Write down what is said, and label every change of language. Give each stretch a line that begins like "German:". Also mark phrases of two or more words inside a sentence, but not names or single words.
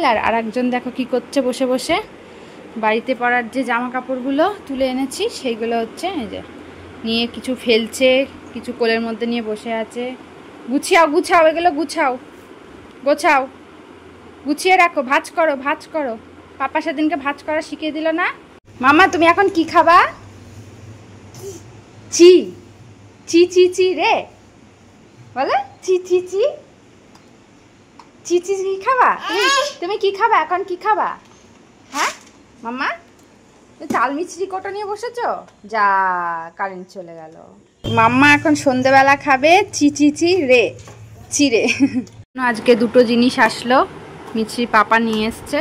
Bangla: আর একজন দেখো কি করছে, বসে বসে বাড়িতে পরার যে জামা কাপড়গুলো তুলে এনেছি সেইগুলো হচ্ছে এই যে নিয়ে কিছু ফেলছে, কিছু কোলের মধ্যে নিয়ে বসে আছে। গুছিয়াও গুছাও, এগুলো গুছাও, গোছাও, গুছিয়ে রাখো, ভাঁজ করো, ভাঁজ করো। পাপা সেদিনকে ভাঁজ করা শিখিয়ে দিল না। মামা তুমি এখন কি খাবা? চি চি চি চি রে বলে, চি চি চি চি চি কি খাবা? তুমি কি খাবা এখন, কি খাবা? হ্যাঁ মামা, চাল মিছরি কোটো নিয়ে বসেছো? যা, কারেন্ট চলে গেল। মাম্মা এখন সন্ধেবেলা খাবে চি চি চি রে, চিরে। আজকে দুটো জিনিস আসলো, মিছরি পাপা নিয়ে এসছে।